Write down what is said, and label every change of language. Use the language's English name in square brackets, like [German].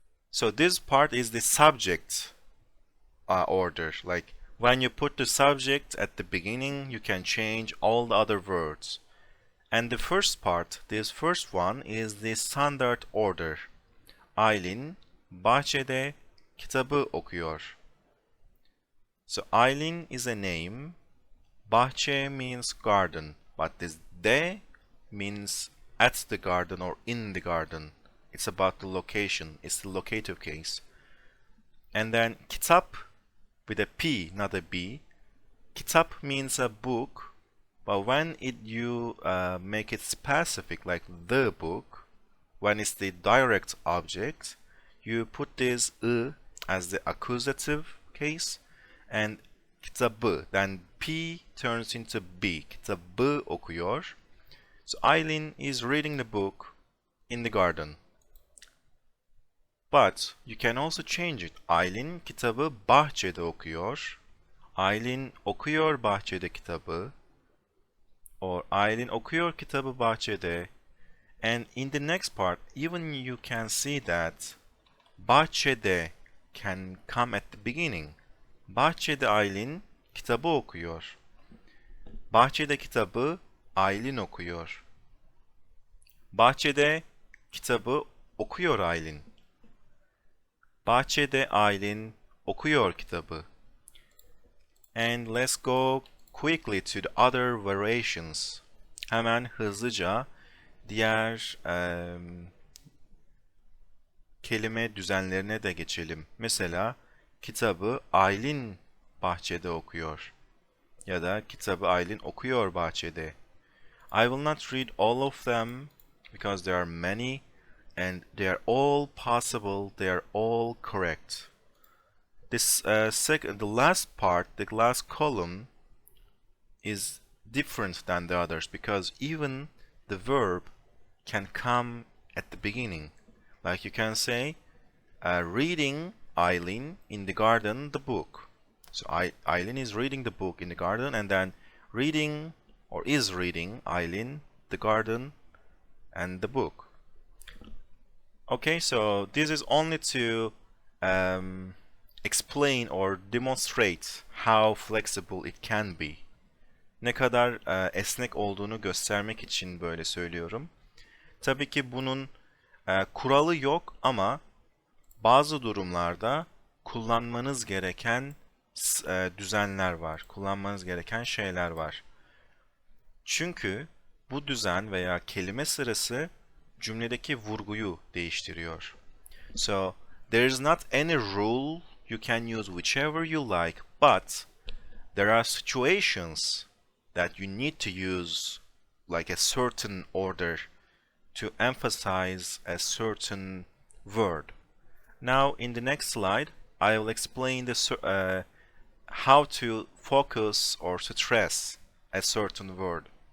[English] So this part is the subject order. Like when you put the subject at the beginning, you can change all the other words. And the first part, this first one, is the standard order. [Turkish] Aylin bahçede kitabı okuyor. [English] So Aylin is a name. Bahçe means garden, but this de means at the garden or in the garden. It's about the location. It's the locative case. And then kitap with a P, not a B. Kitap means a book, but when you make it specific, like the book, when it's the direct object, you put this ı as the accusative case and kitabı, then P turns into B. [Turkish] Kitabı okuyor. [English] So Eileen is reading the book in the garden. But you can also change it. [Turkish] Eileen kitabı bahçede okuyor. Eileen okuyor bahçede kitabı. Or Eileen okuyor kitabı bahçede. [English] And in the next part, even you can see that bahçede can come at the beginning. [Turkish] Bahçede Eileen kitabı okuyor. Bahçede kitabı Eileen okuyor. Bahçede kitabı okuyor Eileen. Bahçede Eileen okuyor kitabı. [English] And let's go quickly to the other variations. [Turkish] Hemen hızlıca diğer kelime düzenlerine de geçelim. Mesela kitabı Aylin bahçede okuyor. Ya da kitabı Aylin okuyor bahçede. [English] I will not read all of them because there are many and they are all possible, they are all correct. This the last part, the last column is different than the others because even the verb can come at the beginning. Like you can say, reading Eileen in the garden the book. So Eileen is reading the book in the garden and then reading or is reading Eileen the garden and the book. Okay, so this is only to explain or demonstrate how flexible it can be. [Turkish] Ne kadar esnek olduğunu göstermek için böyle söylüyorum. Tabii ki bunun kuralı yok ama bazı durumlarda kullanmanız gereken düzenler var. Kullanmanız gereken şeyler var. Çünkü bu düzen veya kelime sırası cümledeki vurguyu değiştiriyor. [English] So, there is not any rule. You can use whichever you like, but there are situations that you need to use like a certain order to emphasize a certain word. Now, in the next slide, I will explain how to focus or stress a certain word.